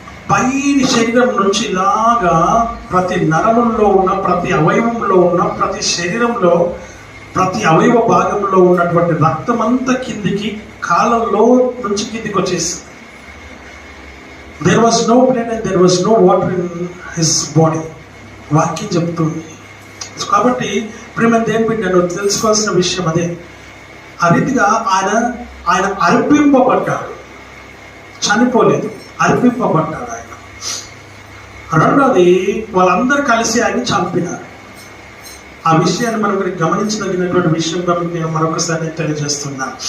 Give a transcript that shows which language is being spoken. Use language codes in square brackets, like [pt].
[te] పైన శరీరం నుంచి ఇలాగా ప్రతి నరములో ఉన్న, ప్రతి అవయవంలో ఉన్న, ప్రతి శరీరంలో ప్రతి అవయవ భాగంలో ఉన్నటువంటి రక్తం అంతా కిందికి, కాలంలో నుంచి కిందికి వచ్చేసింది. [en] There was no blood and there was no water in his body. [te] వాక్యం చెప్తుంది. కాబట్టి ప్రేమ దేవుని బిడ్డ నువ్వు తెలుసుకోవాల్సిన విషయం అదే. ఆ రీతిగా ఆయన అర్పింపబడ్డాడు, చనిపోలేదు, అర్పింపబడ్డాడు ఆయన. రెండోది, వాళ్ళందరూ కలిసి ఆయన చంపినారు. ఆ విషయాన్ని మనం ఇక్కడ గమనించదగినటువంటి విషయం కాబట్టి నేను మరొకసారి తెలియజేస్తున్నా.